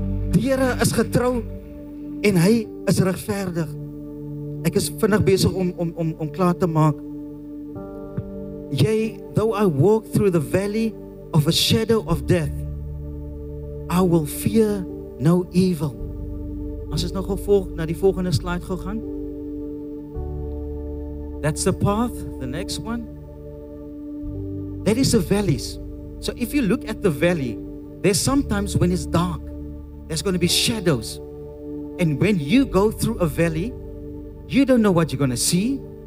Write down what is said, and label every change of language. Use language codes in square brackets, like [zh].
[af] Die Here is getrou en hy is regverdig. Ek is vinnig besig om klaar te maak. [en] Yea, though I walk through the valley of a shadow of death, I will fear no evil. [af] As ons nou gevolg na die volgende slide gegaan. [en] That's the path, the next one. That is the valleys. So if you look at the valley, there's sometimes when it's dark, there's going to be shadows. And when you go through a valley, you don't know what you're going to see.